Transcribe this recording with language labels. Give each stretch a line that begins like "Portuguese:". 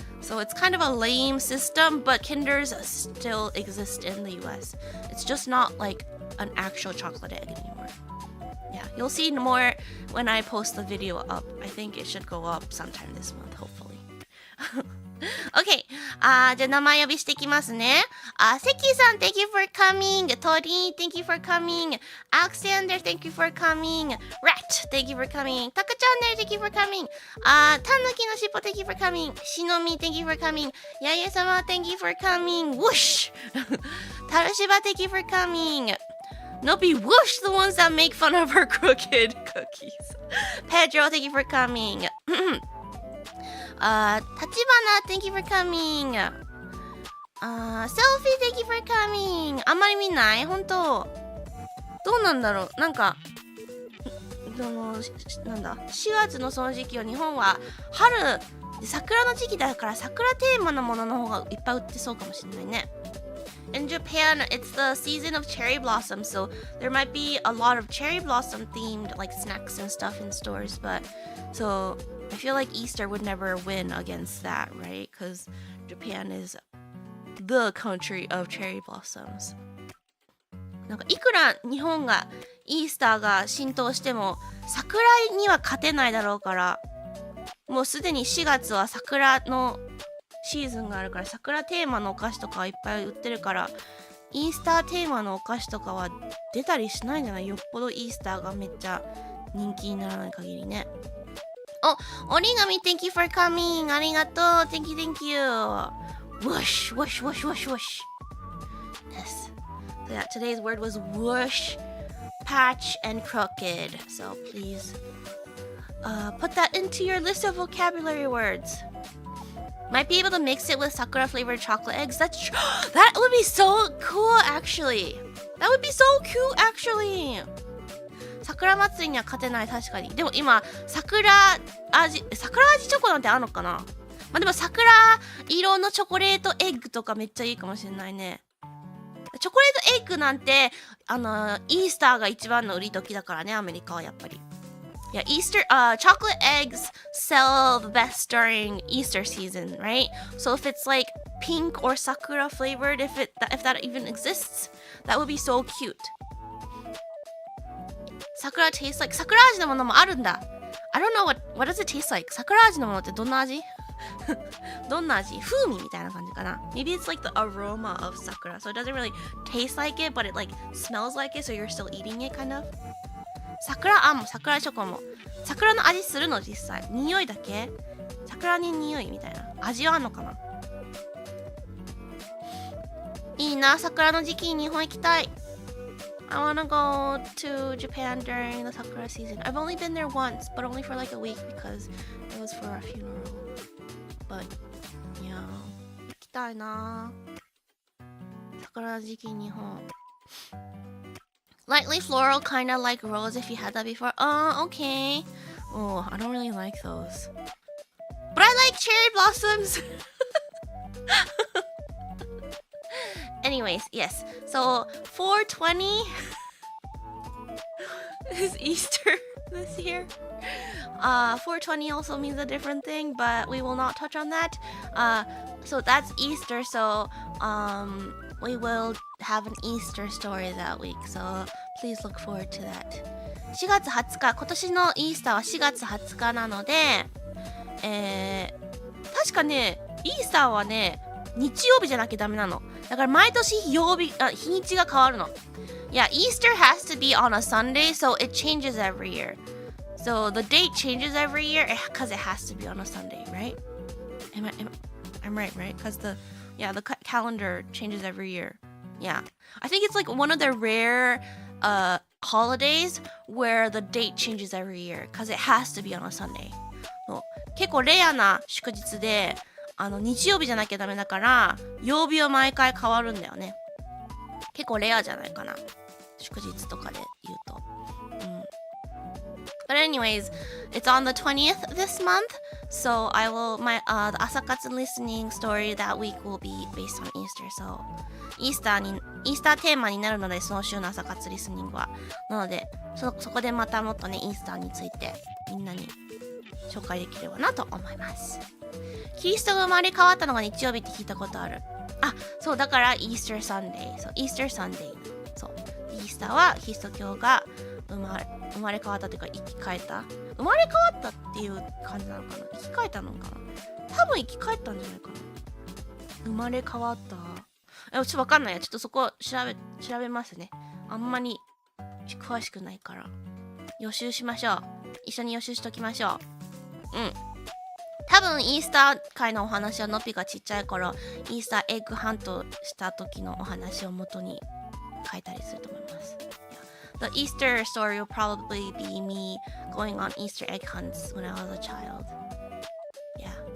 English: So it's kind of a lame system, but Kinders still exist in the US. It's just not like an actual chocolate egg anymore. Yeah, you'll see more when I post the video up. I think it should go up sometime this month, hopefully. Okay.
Japanese: じゃあ名前呼びしていきますね。
English: セキさん、thank you for coming. トリー、thank you for coming. Alexander, thank you for coming. Rat, thank you for coming. タクチャンネル、thank you for coming. タヌキのしっぽ、thank you for coming. シノミ、thank you for coming. ヤヤ様、thank you for coming. Whoosh! タルシバ、thank you for coming. Nope, whoosh, the ones that make fun of her crooked cookies. Pedro, thank you for coming. Tachibana, thank you for coming. Selfie, thank you for coming.
Japanese: あんまり見ない？本当。どうなんだろう。なんかなんだ、4月のその時期は日本は春で桜の時期だから桜テーマのものの方がいっぱい売ってそうかもしれないね。
English: In Japan, it's the season of cherry blossom, so there might be a lot of cherry blossom themed like snacks and stuff in stores, but so I feel like Easter would never win against that, right? Because Japan is the country of cherry blossoms.
Japanese: なんかいくら日本がイースターが浸透しても桜には勝てないだろうから、もうすでに4月は桜のシーズンがあるから、桜テーマのお菓子とかはいっぱい売ってるから、イースターテーマのお菓子とかは出たりしないんじゃない？よっぽどイースターがめっちゃ人気にならない限りね。
English: 折り紙 thank you for coming.
Japanese: ありがとう。
English: thank you, thank you. Whoosh, whoosh, whoosh, whoosh, whoosh. Yes. So yeah, today's word was whoosh, patch, and crooked. So please put that into your list of vocabulary words. Might be able to mix it with sakura flavored chocolate eggs. That would be so cool, actually. That would be so cute, actually.
Japanese: 桜祭りには勝てない、確かに。でも今桜味チョコなんてあるのかな。まあでも桜色のチョコレートエッグとかめっちゃいいかもしれないね。チョコレートエッグなんてイースターが一番の売り時だからね、アメリカはやっぱり。
English: Yeah, chocolate eggs sell the best during Easter season, right? So if it's like pink or sakura flavored, if that even exists, that would be so cute. Sakura tastes like
Japanese: 桜味のものもあるんだ。
English: I don't know what does it taste like?
Japanese: 桜味のものってどんな味？どんな味？風味みたいな感じかな。
English: Maybe it's like the aroma of sakura, so it doesn't really taste like it, but it like smells like it, so you're still eating it kind of.
Japanese: 桜あんも桜チョコも桜の味するの実際。匂いだけ？桜に匂いみたいな。味はあんのかな？いいな、桜の時期に日本行きたい。
English: I wanna go to Japan during the sakura season. I've only been there once, but only for like a week because it was for a funeral. But yeah,
Japanese: 行きたいな。桜の時期日本。
English: Lightly floral, kind of like rose if you had that before. Oh, okay. Oh, I don't really like those. But I like cherry blossoms. anyways, yes. So 420 is Easter this year. 420 also means a different thing, but we will not touch on that. So that's Easter. So we will have an Easter story that week. So please look forward to that.
Japanese: 4月20日、今年のイースターは4月20日なので、確かね、イースターはね、日曜日じゃなきゃダメなの。だから毎年日にちが変わるの。
English: Yeah, Easter has to be on a Sunday, so it changes every year. So the date changes every year because it has to be on a Sunday, right? I'm right? Because the calendar changes every year. Yeah, I think it's like one of the rare holidays where the date changes every year because it has to be on a Sunday.
Japanese: 結構レアな祝日で、日曜日じゃなきゃダメだから曜日は毎回変わるんだよね。結構レアじゃないかな、祝日とかで言うと。
English: But anyways, it's on the 20th this month, so I will the Asakatsu listening story that week will be based on Easter.
Japanese: So イースターテーマになるので、その週の朝活リスニングは。なのでそこでまたもっとね、イースターについてみんなに紹介できればなと思います。キリストが生まれ変わったのが日曜日って聞いたことある。あ、そうだからイースターサンデー。そう、イースターサンデー。そう、イースターはキリスト教が生まれ変わったというか生き返った。生まれ変わったっていう感じなのかな。生き返ったのかな。多分生き返ったんじゃないかな。生まれ変わった。ちょっとわかんないや。ちょっとそこ調べますね。あんまり詳しくないから。予習しましょう。一緒に予習しときましょう。多分イースター会のお話はのっぴがちっちゃい頃イースターエッグハントした時のお話を元に書いたりすると思います。
English: The Easter story will probably be me going on Easter egg hunts when I was a child. Yeah.